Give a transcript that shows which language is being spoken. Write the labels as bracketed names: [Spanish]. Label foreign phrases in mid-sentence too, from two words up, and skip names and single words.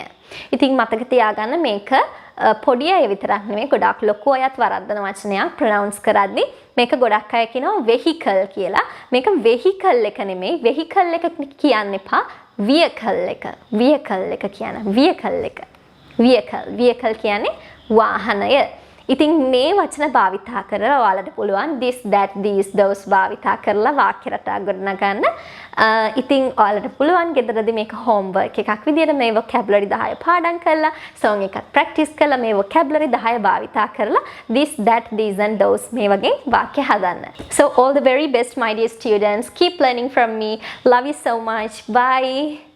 [Sinhala] ඉතින් මතක තියාගන්න මේක පොඩි අය විතරක් නෙමෙයි ගොඩාක් ලොකු අයත් වරද්දන වචනයක් ප්‍රොනවුන්ස් කරද්දි මේක ගොඩක් අය කියනවා vehicle කියලා. මේක vehicle එක නෙමෙයි vehicle එක කියන්න එපා vehicle එක vehicle එක කියන vehicle එක [English] vehicle vehicle [Sinhala] කියන්නේ වාහනය. ඉතින් මේ වචන භාවිතා කරලා ඔයාලට පුළුවන් [English] this that these those [Sinhala] භාවිතා කරලා වාක්‍ය රටා ගොඩනගන්න. ඉතින් ඔයාලට පුළුවන් ගෙදරදී මේක homework එකක් විදියට මේ vocabulary 10 පාඩම් කරලා song එකක් practice කරලා මේ vocabulary 10 භාවිතා කරලා [English] this that these and those [Sinhala] මේ වගේ වාක්‍ය හදන්න. [English] So all the very best my dear students. Keep learning from me. Love you so much. Bye.